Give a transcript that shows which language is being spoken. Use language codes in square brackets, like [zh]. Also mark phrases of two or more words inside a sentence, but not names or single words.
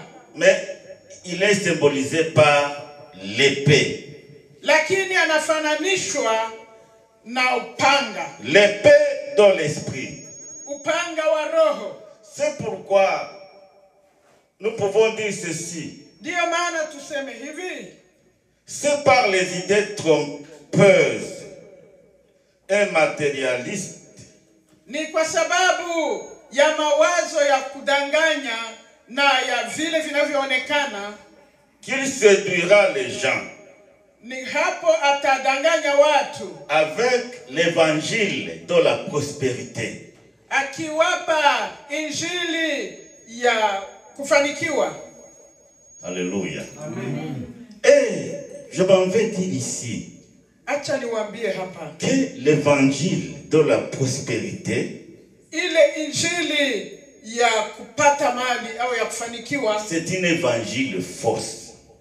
[fr] Mais il est symbolisé par l'épée. [sw] Lakini anafananishwa na upanga. [fr] L'épée dans l'esprit. [sw] Upanga wa roho. [fr] C'est pourquoi nous pouvons dire ceci. [sw] Ndio maana tuseme hivi. [fr] C'est par les idées trompeuses et matérialistes. [sw] Ni kwa sababu ya mawazo ya kudanganya na ya vile vinavyoonekana [fr] qu'il séduira les gens. [sw] Ni hapo atadanganya watu. [fr] Avec l'évangile de la prospérité. [sw] Akiwapa injili ya kufanikiwa. [fr] Alléluia. Amen. Et je m'en vais dire ici que l'évangile de la prospérité, c'est un évangile fausse.